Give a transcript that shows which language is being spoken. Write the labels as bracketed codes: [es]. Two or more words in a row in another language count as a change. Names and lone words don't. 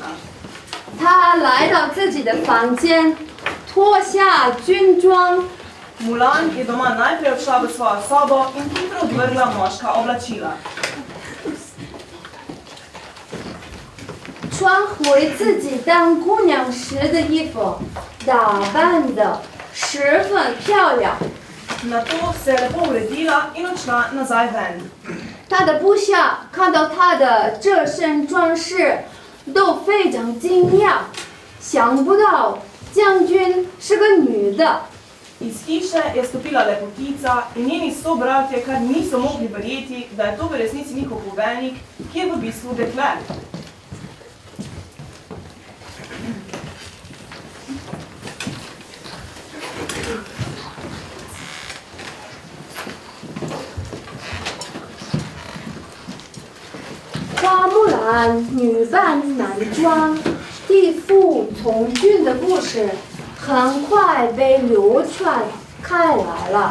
[zh] 她来到自己的房间，脱下军装。 [sl] Mulan je doma najprej odšla v svojo sobo in hitro odvrgla moška oblačila. [zh] 穿回自己当姑娘时的衣服，打扮得十分漂亮。 [sl] Nato se je lepo uredila in odšla nazaj ven. [zh] 她的部下看到她的这身装饰，都非常惊讶，想不到将军是个女的。 [sl] Iz hiše je stopila lepotica in njeni sobratje kar niso mogli verjeti, da je to v resnici njihov poveljnik, ki je v bistvu dekle. [zh] 《花木兰》女扮男装、地父从军的故事很快被流传开来了。